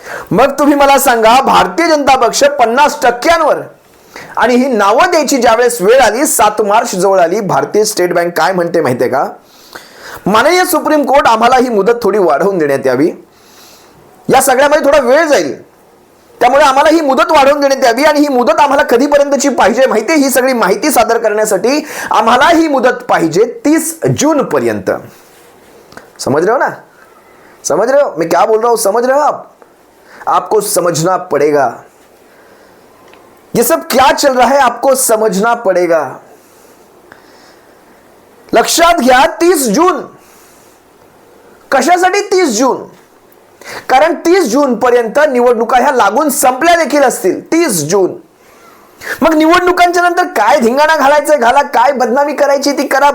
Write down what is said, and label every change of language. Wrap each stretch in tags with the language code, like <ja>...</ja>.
<mr>मग तुम्ही मला सांगा, भारतीय जनता पक्ष 50%, आणि ही नावं द्यायची ज्यावेळेस वेळ आली, 7 मार्च जवळ आली, भारतीय स्टेट बँक काय म्हणते माहितीये का, माननीय सुप्रीम कोर्ट आम्हाला ही मुदत थोडी वाढवून देण्यात यावी, या सगळ्यामध्ये थोडा वेळ जाईल, त्यामुळे आम्हाला ही मुदत वाढवून देण्यात यावी. आणि ही मुदत आम्हाला कधीपर्यंतची पाहिजे माहिती, ही सगळी माहिती सादर करण्यासाठी आम्हाला ही मुदत पाहिजे 30 जून पर्यंत.</mr> <hi>समझ रहे हो ना, समझ रहे हो मैं क्या बोल रहा हूं, समझ रहे हो आप, आपको समझना पड़ेगा ये सब क्या चल रहा है, आपको समझना पड़ेगा.</hi> <mr>लक्षात घ्या 30 जून, कशासाठी 30 जून, कारण 30 जून पर्यंत निवडणुका ह्या लागून संपल्या देखील असतील. 30 जून, मग निवडणुकांच्या नंतर काय धिंगाणा घालायचं घाला, काय बदनामी करायची ती करा.</mr>